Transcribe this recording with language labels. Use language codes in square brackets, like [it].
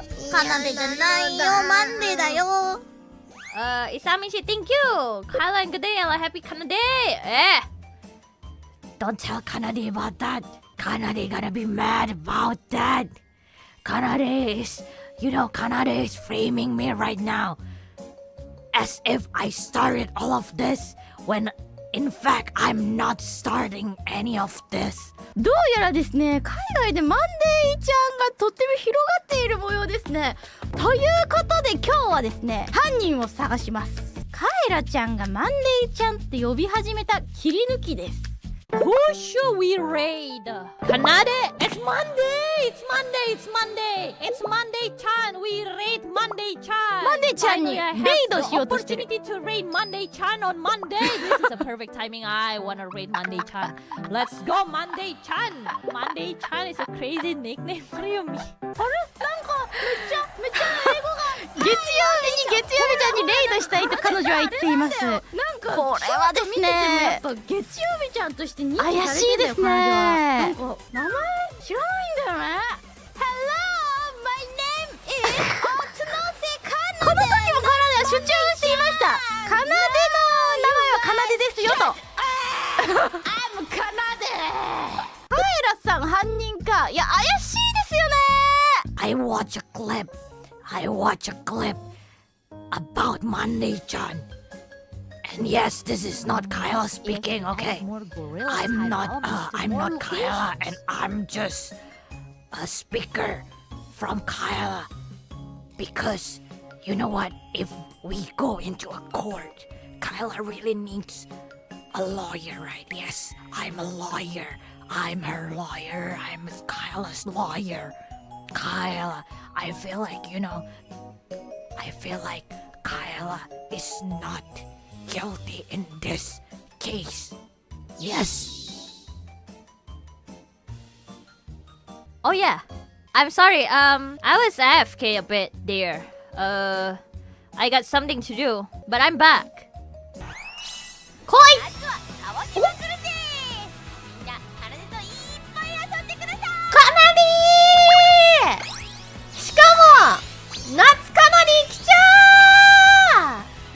[ja] かなでじゃないよ、マンデーだよ。 [en] Isami, thank you. Kyla and good day and happy Kanade. Don't tell Kanade about that. Kanade gonna be mad about that. Kanade is, Kanade is framing me right now. As if I started all of this when in fact I'm not starting any of this. [ja] どうやらですね、海外でマンデーちゃんがとっても広がっている模様ですね。ということで今日はですね、犯人を探します。カエラちゃんがマンデーちゃんって呼び始めた切り抜きです。 [en] Who should we raid? Kanade? It's Monday! It's Monday! It's Monday! It's Monday-chan! We raid Monday-chan! [ja] Monday-chanに [en] Finally, I have [ja] レイドしよう [en] the [ja] としてる。 [en] opportunity to raid Monday-chan on Monday! This is a perfect timing. I wanna raid Monday-chan. Let's go, Monday-chan! Monday-chan is a crazy nickname. [ja] あれよみ。あれなんかめっちゃ英語が月曜日に月曜日ちゃんにレイドしたいと彼女は言っています。なんかこれはですねやっぱ月曜日ちゃんとして認知されてるんだよ。怪しいですね。なんか名前知らないんだよね。 [en] Hello, my name is [ja] この時もカナデは主張していました。カナデの名前はカナデですよと。 [en] I'm Kanade. [ja] カエラさん犯人か。いや怪しいですよね。 [en] I watch a clip. I watch a clip about Monday-chan. And yes, this is not Kyla speaking, okay? I'm not Kyla, and I'm just a speaker from Kyla. Because, you know what? If we go into a court, Kyla really needs a lawyer, right? Yes, I'm a lawyer. I'm her lawyer. I'm Kyla's lawyer. Kyla, I feel like, Kyla is not guilty in this case. Yes. Oh yeah. I'm sorry. I was AFK a bit there. I got something to do, but I'm back. [ja] 来い。泡きまくるぜ。みんなカナデといっぱい遊んでください。カナデー。しかも夏カナデ来ちゃー。